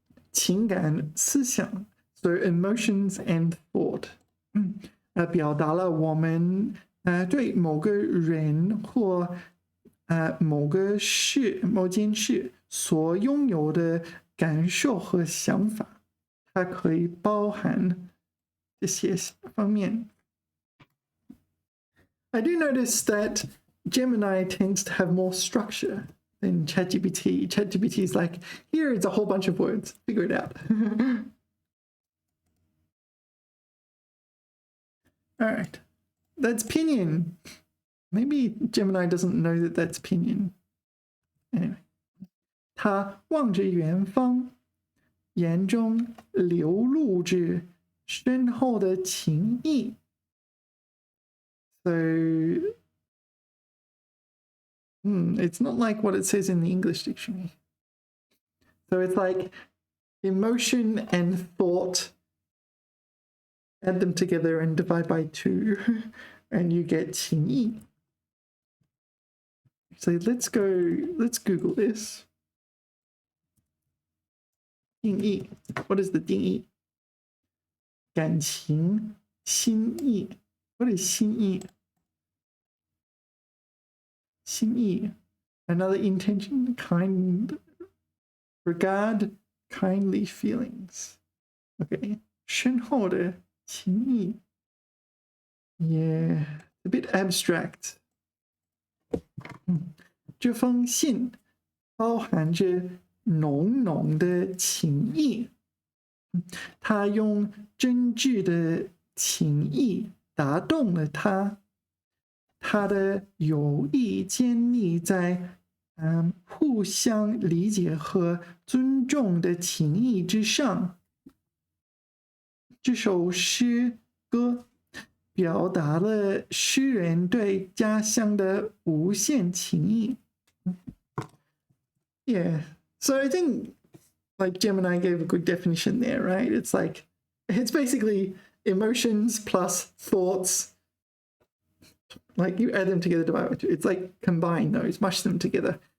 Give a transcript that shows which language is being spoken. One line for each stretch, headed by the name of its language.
Chinese: 情感思想
English: so emotions and thought
Chinese: 表达了我们对某个人或某件事所拥有的感受和想法，它可以包含这些方面。
English: I do notice that Gemini tends to have more structure than ChatGPT. ChatGPT is like, here is a whole bunch of words, figure it out. All right, that's pinyin. Maybe Gemini doesn't know that that's pinyin. Anyway,
Chinese: 他望着远方，眼中流露着深厚的情意。
English: So, it's not like what it says in the English dictionary. So it's like emotion and thought, add them together and divide by 2, and you get 情意. So let's Google this. 定义 What is the 定义? 感情心意 What is 心意? 心意 Another intention, kind regard, kindly feelings. Okay.
Chinese: 深厚的情意
English: Yeah, a bit abstract.
Chinese: 这封信包含着浓浓的情意，他用真挚的情意打动了他，他的友谊建立在互相理解和尊重的情谊之上。这首诗歌表达了诗人对家乡的无限情谊。
English: Yeah. So I think like Gemini gave a good definition there, right? It's like, it's basically emotions plus thoughts. Like you add them together, divide by 2. It's like combine those, mush them together.